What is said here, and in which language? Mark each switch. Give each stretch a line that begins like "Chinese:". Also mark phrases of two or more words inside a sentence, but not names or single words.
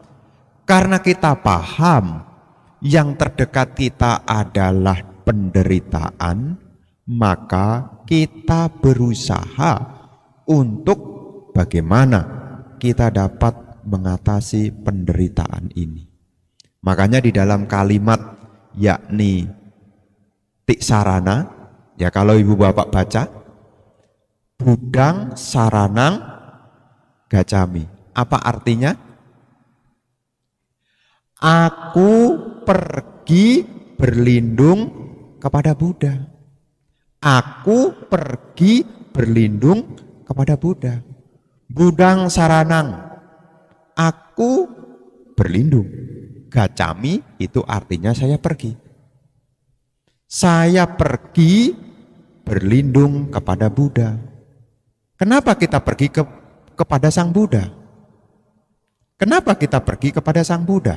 Indonesian: Karena kita paham yang terdekat kita adalah penderitaan, maka kita berusaha untuk bagaimana kita dapat mengatasi penderitaan ini. Makanya di dalam kalimat yakni tiksarana, ya kalau ibu bapak baca,
Pali: budang saranang gacami.
Indonesian: Apa artinya? Aku pergi berlindung kepada Buddha. Aku pergi berlindung kepada Buddha.
Pali: Budang saranang,
Indonesian: aku berlindung. Gacami itu artinya saya pergi. Saya pergi berlindung kepada Buddha. Kenapa kita pergi kepada Sang Buddha? Kenapa kita pergi kepada Sang Buddha?